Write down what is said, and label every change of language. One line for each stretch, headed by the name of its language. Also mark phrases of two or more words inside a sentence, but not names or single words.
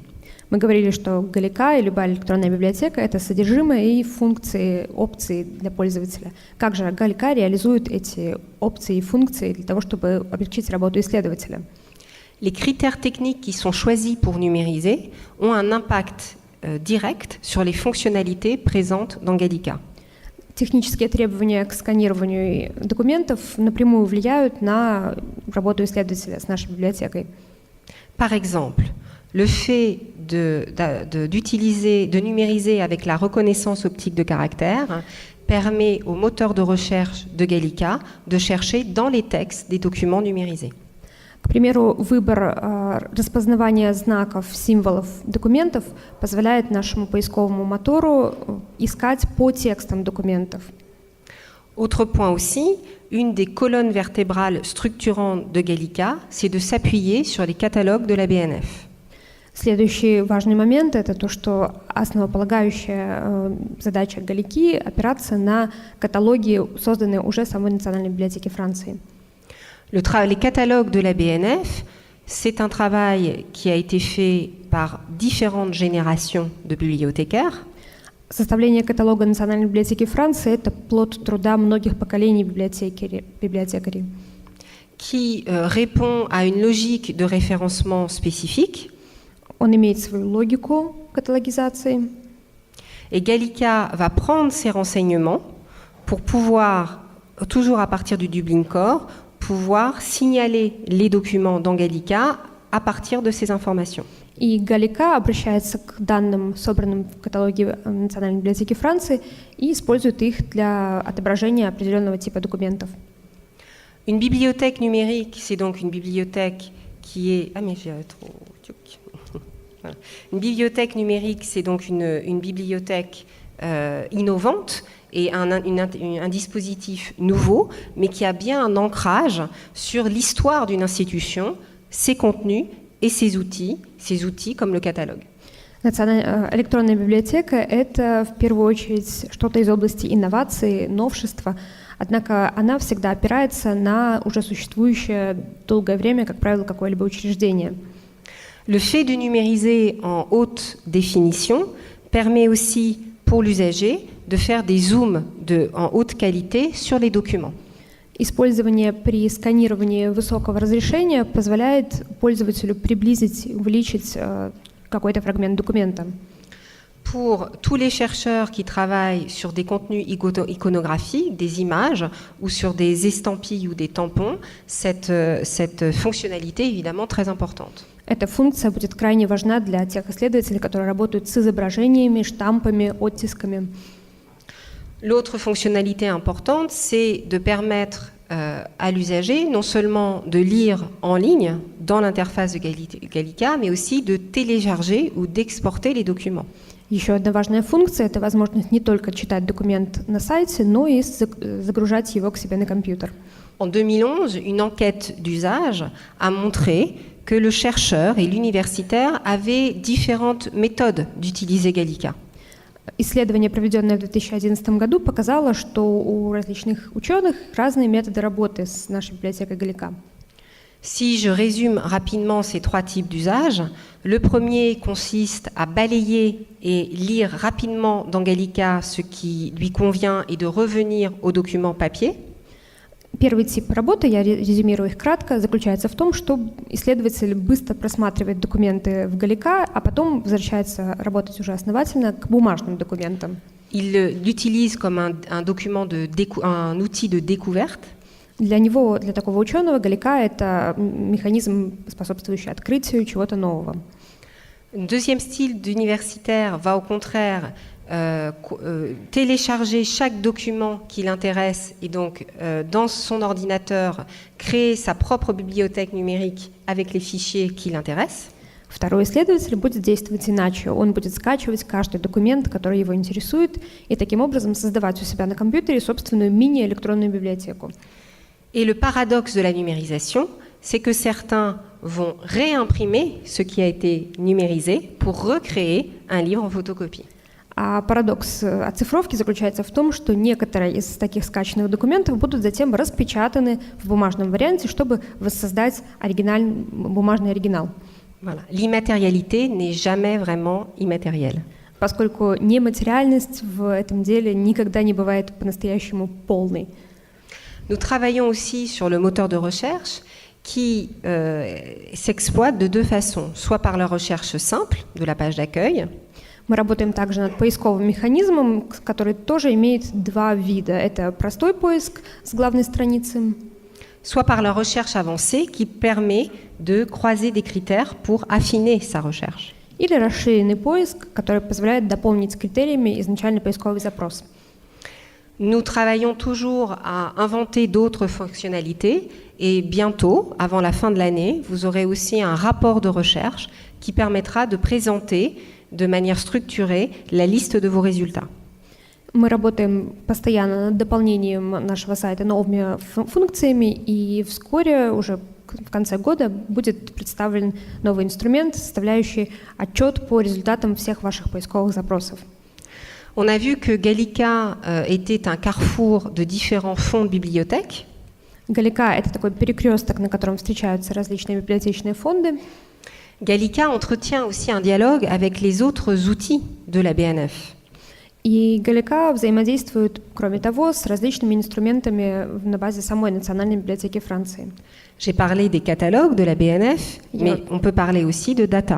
Russian: Мы говорили, что Галика и любая электронная библиотека — это содержимое и функции, опции для пользователя. Как же Галика реализует эти опции и функции для того, чтобы облегчить работу исследователя?
French: Les critères techniques qui sont choisis pour numériser ont un impact direct sur les fonctionnalités présentes dans Gallica.
Russian: Технические требования к сканированию документов напрямую влияют на работу исследователя с нашей библиотекой.
French: Par exemple, le fait de numériser avec la reconnaissance optique de caractères permet au moteur de recherche de Gallica de chercher dans les textes des documents numérisés.
Russian: К примеру, выбор распознавания знаков, символов, документов позволяет нашему поисковому мотору искать по текстам документов.
French: Autre point aussi, une des colonnes vertébrales structurantes de Gallica, c'est de s'appuyer sur les catalogues de la BNF.
Russian: Следующий важный момент — это то, что основополагающая задача Галики — опираться на каталоги, созданные уже самой Национальной библиотекой Франции.
French: Les catalogues de la BNF, c'est un travail qui a été fait par différentes générations de bibliothécaires.
Russian: Составление каталога Национальной библиотеки Франции — это плод труда многих поколений библиотекарей.
French: Qui répond à une logique de référencement spécifique.
Russian: Он имеет свою логику каталогизации.
French: Et Gallica va prendre ces renseignements pour pouvoir, toujours à partir du Dublin Core, pouvoir signaler les documents dans Gallica à partir de ces informations.
Russian: И Галика обращается к данным, собранным в каталоге Национальной библиотеки Франции, и использует их для отображения определенного типа документов.
French: Une bibliothèque numérique, c'est donc une bibliothèque qui est... Ah mais j'ai trop... Voilà. Une bibliothèque numérique, c'est donc une bibliothèque innovante et un dispositif nouveau, mais qui a bien un ancrage sur l'histoire d'une institution, ses contenus et ses outils comme le catalogue.
Russian: Электронная библиотека — это в первую очередь что-то из области инноваций, новшества, однако она всегда опирается на уже существующее долгое время, как правило, какое-либо учреждение.
French: Le fait de numériser en haute définition permet aussi pour l'usager de faire des zooms en haute qualité sur les documents.
Russian: Использование при сканировании высокого разрешения позволяет пользователю приблизить, увеличить какой-то фрагмент документа.
French: Pour tous les chercheurs qui travaillent sur des contenus iconographiques, des images ou sur des estampilles ou des tampons, cette fonctionnalité est évidemment très importante.
Russian: Эта функция будет крайне важна для тех исследователей, которые работают с изображениями, штампами, оттисками.
French: L'autre fonctionnalité importante, c'est de permettre à l'usager non seulement de lire en ligne dans l'interface de Gallica, mais aussi de télécharger ou d'exporter les documents.
Russian: Еще одна важная функция — это возможность не только читать документ на сайте, но и загружать его к себе на компьютер.
French: En 2011, une enquête d'usage a montré que le chercheur et l'universitaire avaient différentes méthodes d'utiliser Gallica.
Russian: Исследование, проведенное в 2011 году, показало, что у различных ученых разные методы работы с нашей библиотекой Gallica.
French: Si je résume rapidement ces trois types d'usages, le premier consiste à balayer et lire rapidement dans Gallica ce qui lui convient et de revenir aux documents papier.
Russian: Первый тип работы, я резюмирую их кратко, заключается в том, что исследователь быстро просматривает документы в Gallica, а потом возвращается работать уже основательно к бумажным документам.
French: Il l'utilise comme un outil de découverte.
Russian: Для него, для такого ученого, Gallica — это механизм, способствующий открытию чего-то нового.
French: Un deuxième style d'universitaire va au contraire télécharger chaque document qui l'intéresse et donc dans son ordinateur créer sa propre bibliothèque numérique avec les fichiers qui l'intéressent.
Russian: Второй исследователь будет действовать иначе. Он будет скачивать каждый документ, который его интересует, и таким образом создавать у себя на компьютере собственную мини-электронную библиотеку.
French: Et le paradoxe de la numérisation, c'est que certains vont réimprimer ce qui a été numérisé pour recréer un livre en photocopie.
Russian: А парадокс оцифровки заключается в том, что некоторые из таких скачанных документов будут затем распечатаны в бумажном варианте, чтобы воссоздать бумажный оригинал.
French: Voilà. L'immatérialité n'est jamais vraiment immatérielle.
Russian: Поскольку нематериальность в этом деле никогда не бывает по-настоящему полной.
French: Nous travaillons aussi sur le moteur de recherche qui s'exploite de deux façons, soit par la recherche simple de la page d'accueil.
Russian: Мы работаем также над поисковым механизмом, который тоже имеет два вида. Это простой поиск с главной страницы.
French: Soit par la recherche avancée qui permet de croiser des critères pour affiner sa recherche.
Russian: Или расширенный поиск, который позволяет дополнить критериями изначальный поисковый запрос.
French: Nous travaillons toujours à inventer d'autres fonctionnalités et bientôt, avant la fin de l'année, vous aurez aussi un rapport de recherche qui permettra de présenter de manière structurée la liste de vos résultats.
Russian: Мы работаем постоянно над дополнением нашего сайта новыми функциями, и вскоре, уже в конце года, будет представлен новый инструмент, составляющий отчет по результатам всех ваших поисковых запросов.
French: On a vu que Gallica était un carrefour de différents fonds de bibliothèques.
Russian: Gallica — это такой перекресток, на котором встречаются различные библиотечные фонды.
French: Gallica entretient aussi un dialogue avec les autres outils de la BNF.
Russian: И Gallica взаимодействует, кроме того, с различными инструментами на базе самой Национальной библиотеки Франции.
French: J'ai parlé des catalogues de la BNF, mais on peut parler aussi de data.